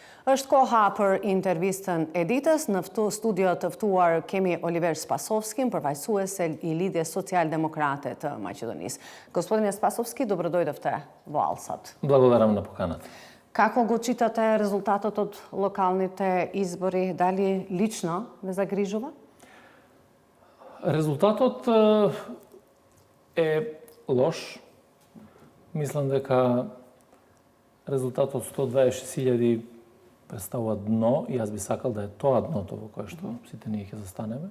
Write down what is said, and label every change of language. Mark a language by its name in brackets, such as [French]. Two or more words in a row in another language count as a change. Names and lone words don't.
[Albanian] Është koha për intervistën e ditës. Në studio të ftuar kemi Oliver Spasovskin, përfaqësuese i Lidhjes Socijaldemokrate të Maqedonisë. [Macedonian] Господине Spasovski, добродојдовте во Алсат. Благодарам на поканата. Како го читате резултатот од локалните избори? Дали лично ве загрижува? Резултатот е лош. Мислам дека резултатот 126.000 представува дно и јас би сакал да е тоа дното во кое што сите ние ќе застанеме.